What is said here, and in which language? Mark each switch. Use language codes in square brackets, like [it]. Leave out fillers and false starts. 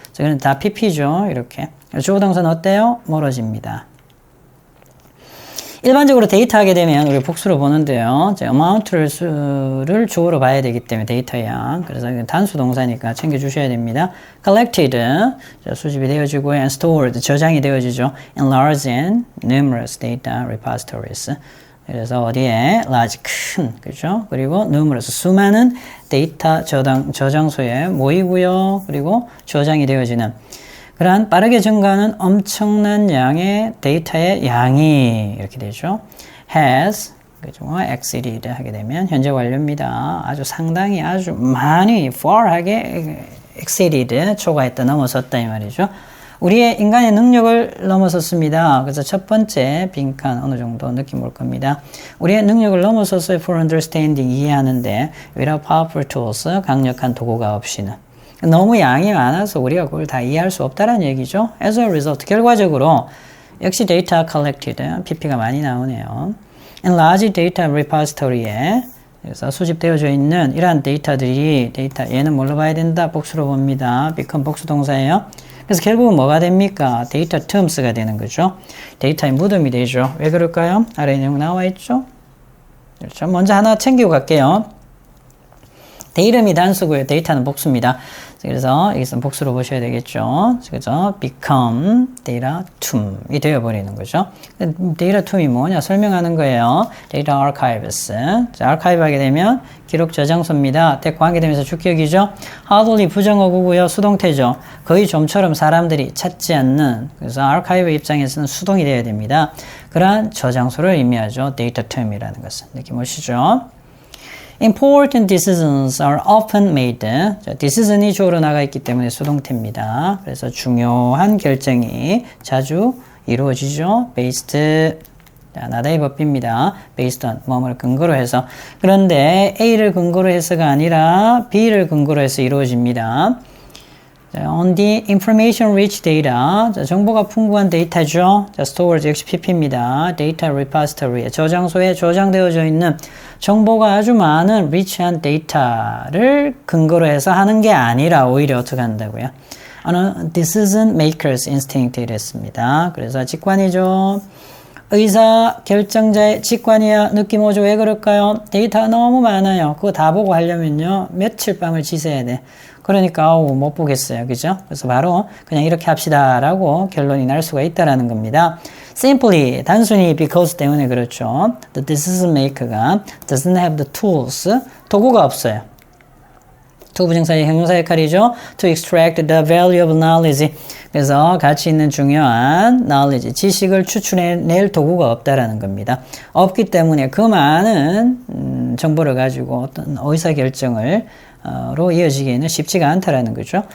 [ko] 이건 다 PP죠. 이렇게. 주어 동사는 어때요? 멀어집니다. 일반적으로 데이터 하게 되면 우리 복수로 보는데요. amount를 주어로 봐야 되기 때문에 데이터 양. 그래서 이건 단수 동사니까 챙겨주셔야 됩니다. collected, 수집이 되어지고 and stored, 저장이 되어지죠. [en] in large and numerous data repositories. [ko] 그래서 어디에 large, 큰, 그죠? 그리고 numerous, 수많은 데이터 저장소에 모이고요. 그리고 저장이 되어지는 그러한 빠르게 증가하는 엄청난 양의 데이터의 양이 이렇게 되죠. has 그죠? exceeded 하게 되면 현재 완료입니다. 아주 상당히 아주 많이 far하게 exceeded 초과했다 넘어섰다 이 말이죠. 우리의 인간의 능력을 넘어섰습니다. 그래서 첫 번째 빈칸 어느 정도 느낌 올 겁니다. 우리의 능력을 넘어섰어요. for understanding 이해하는데 without powerful tools 강력한 도구가 없이는 너무 양이 많아서 우리가 그걸 다 이해할 수 없다는 얘기죠. As a result 결과적으로 역시 data collected PP가 많이 나오네요. in large data repository 에 그래서 수집되어져 있는 이러한 데이터들이 얘는 뭘로 봐야 된다? 복수로 봅니다. become 복수 동사예요. 그래서 결국은 뭐가 됩니까? 데이터 terms가 되는 거죠. 데이터의 무덤이 되죠. 왜 그럴까요? 아래 내용 나와 있죠. 그렇죠. 먼저 하나 챙기고 갈게요. 이름이 단수고요. 데이터는 복수입니다. 그래서 여기서 복수로 보셔야 되겠죠. 그죠? become data tomb 이 되어버리는 거죠. 데이터 tomb이 뭐냐? 설명하는 거예요. data archives. 자, archive 하게 되면 기록 저장소입니다. 대 관계되면서 주격이죠. hardly 부정어구고요. 수동태죠. 거의 좀처럼 사람들이 찾지 않는 그래서 archive 입장에서는 수동이 되어야 됩니다. 그러한 저장소를 의미하죠. data tomb이라는 것은. 느낌 오시죠? [en] Important decisions are often made. [ko] 자, decision이 주어로 나가 있기 때문에 수동태입니다. 그래서 중요한 결정이 자주 이루어지죠. based, 자, 나다의 법입니다. based on, 뭐를 근거로 해서. 그런데 A를 근거로 해서가 아니라 B를 근거로 해서 이루어집니다. [en] 자, on the information rich data. [ko] 자, 정보가 풍부한 데이터죠. 자, storage 역시 PP입니다. [en] data repository. [ko] 저장소에 저장되어져 있는 정보가 아주 많은 rich한 데이터를 근거로 해서 하는 게 아니라 오히려 어떻게 한다고요? [en] decision makers instinct 이랬습니다. [ko] 그래서 직관이죠. 의사 결정자의 직관이야. 느낌 오죠? 왜 그럴까요? 데이터가 너무 많아요. 그거 다 보고 하려면요. 며칠 밤을 지새야 돼. 그러니까 못 보겠어요. 그죠? 그래서 바로 그냥 이렇게 합시다라고 결론이 날 수가 있다라는 겁니다. simply 단순히 because 때문에 그렇죠. [en] The decision maker가 doesn't have the tools 도구가 없어요. [ko] to 부정사의 형용사 역할이죠. to extract the value of knowledge 그래서 가치 있는 중요한 knowledge 지식을 추출해낼 도구가 없다라는 겁니다. 없기 때문에 그 많은 정보를 가지고 어떤 의사결정을 로 이어지기에는 쉽지가 않다라는 거죠.